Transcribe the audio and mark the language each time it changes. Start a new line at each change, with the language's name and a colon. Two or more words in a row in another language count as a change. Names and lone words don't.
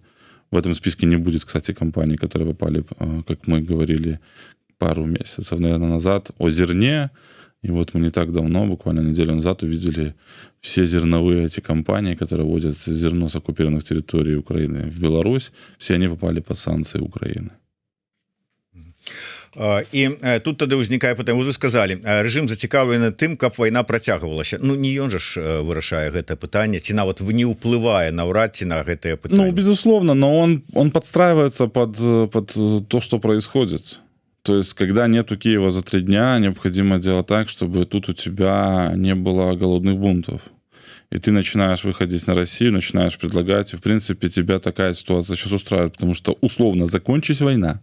Russian: В этом списке не будет, кстати, компаний, которые попали, как мы говорили, пару месяцев, наверное, назад о зерне. И вот мы не так давно, буквально неделю назад, увидели все зерновые эти компании, которые возят зерно с оккупированных территорий Украины в Беларусь. Все они попали под санкции Украины.
Belarusian: І тут тады ўзнікае пытанне, вы сказалі, рэжым зацікаўлены тым, каб вайна працягвалася. Ну не ён жа ж вырашае гэтае пытанне, ці нават не ўплывае наўрад ці на гэтае пытанне. Ну,
Russian: безусловно, но он подстраивается под то, что происходит. То есть, когда нету Киева за 3 дня, необходимо делать так, чтобы тут у тебя не было голодных бунтов. И ты начинаешь выходить на Россию, начинаешь предлагать, и, в принципе, тебя такая ситуация сейчас устраивает, потому что, условно, закончись война.